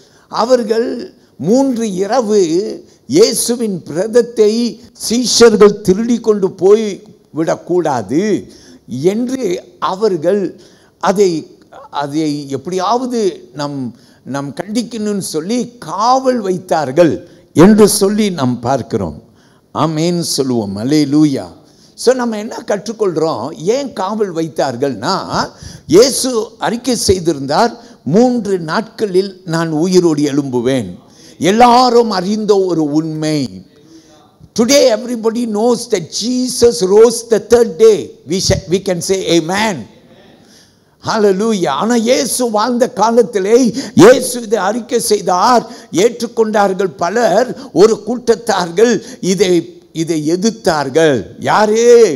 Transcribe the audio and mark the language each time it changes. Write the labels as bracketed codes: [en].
[ta] அவர்கள் 3 இரவு இயேசுவின் பிரேதத்தை சீஷர்கள் திருடி கொண்டு போய் விடக்கூடாது என்று அவர்கள் அதை எப்படியாவது நம் கண்டிக்கணும்னு சொல்லி காவல் வைத்தார்கள் என்று சொல்லி நாம் பார்க்கிறோம். ஆமென் சொல்லுவோம். அல்லேலூயா. ஸோ நம்ம என்ன கற்றுக்கொள்கிறோம்? ஏன் காவல் வைத்தார்கள்னா, இயேசு அறிக்கை செய்திருந்தார், 3 நாட்களில் நான் உயிரோடு எழும்புவேன். எல்லாரும் அறிந்த ஒரு உண்மை. [en] Today everybody knows that Jesus rose the third day. We can say amen. Hallelujah. [ta] ஆனால் இயேசு வாழ்ந்த காலத்திலே இயேசு இதை அறிக்கை செய்தார், ஏற்றுக்கொண்டார்கள் பலர். ஒரு கூட்டத்தார்கள் இதை எதிர்த்தார்கள். யாரே?